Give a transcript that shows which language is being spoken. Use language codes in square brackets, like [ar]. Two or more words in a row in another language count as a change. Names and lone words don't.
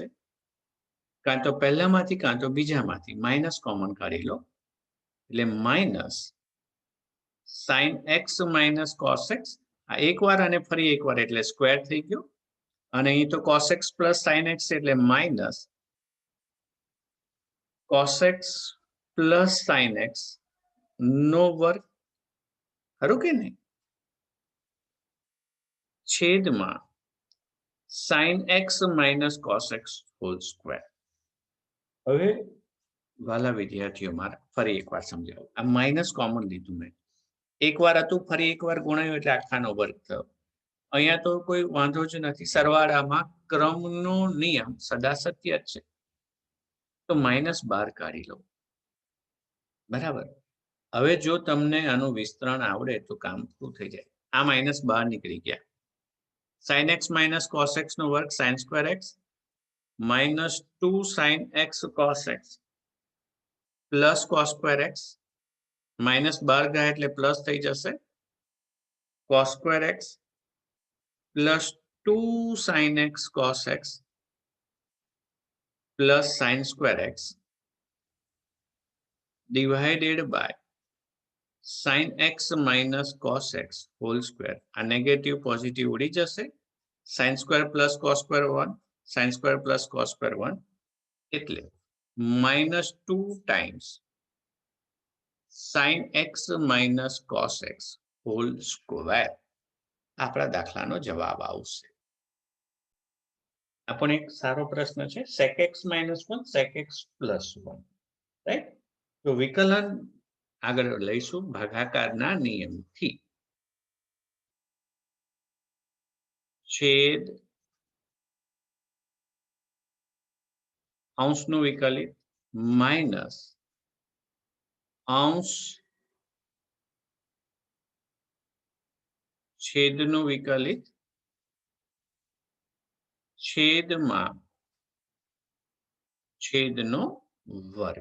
[gu] કાં તો પહેલામાંથી કાં તો બીજામાંથી [en] minus common [gu] કાઢી લો એટલે માઇનસ [en] sin x minus cos x, [gu] આ એકવાર અને ફરી એકવાર એટલે સ્ક્વેર થઈ ગયો, અને અહીં તો [en] cos x plus sin x [gu] એટલે [en] minus cos x plus sin x [gu] નો વર્ગ. ખરું કે નહીં? છેદમાં [en] sin x minus cos x whole square. [gu] હવે વાલા વિદ્યાર્થીઓ મારા ફરી એકવાર સમજાવો. આ [en] minus common [gu] લીધું મેં, એકવાર હતું ફરી એકવાર ગુણાયું એટલે આખાનો વર્ગ થયો. અહીંયા તો કોઈ વાંધો જ નથી, સરવાળામાં ક્રમનો નિયમ સદા સત્ય જ છે. તો -12 કાઢી લો. બરાબર. હવે જો તમને આનું વિસ્તરણ આવડે તો કામ પૂરું થઈ જાય. આ -12 નીકળી ગયા. [en] sin x minus cos x [gu] નો વર્ગ [en] sin square x minus 2 sin x cos x plus cos square x, -12 [gu] ગયા એટલે પ્લસ થઈ જશે [en] cos square x plus 2 sin x cos x plus sin square x divided by sin x minus cos x whole square. [gu] આ [en] negative positive [gu] ઉડી જશે. [en] sin square plus cos square 1, sin square plus cos square 1 એટલે -2 times sin x minus cos x whole square. [gu] આપણા દાખલાનો જવાબ આવશે. આ પણ એક સારો પ્રશ્ન છે. [en] sec x minus 1, sec x plus 1, રાઈટ? [gu] તો વિકલન આગળ લઈશું ભાગાકારના નિયમથી. છેદ અંશનું વિકલિત માઇનસ અંશ છેદનું વિકલિત છેદમાં છેદનો વર્ગ.